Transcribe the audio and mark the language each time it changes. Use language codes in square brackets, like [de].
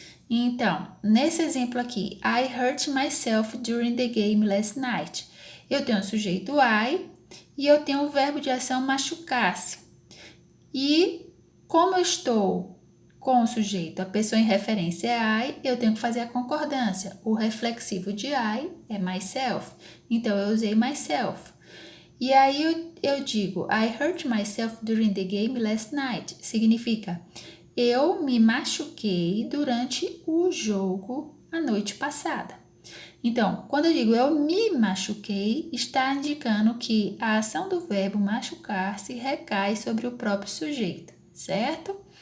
[en] Então, nesse exemplo aqui, I hurt myself during the game last night. [pt] Eu tenho o sujeito I e eu tenho o verbo de ação machucar-se. E como eu estou com o sujeito, a pessoa em referência é I, eu tenho que fazer a concordância. O reflexivo de I é myself, então eu usei myself. [en] E aí eu digo, I hurt myself during the game last night. [pt] Significa, eu me machuquei durante o jogo a noite passada. Então, quando eu digo eu me machuquei, está indicando que a ação do verbo machucar-se recai sobre o próprio sujeito, certo?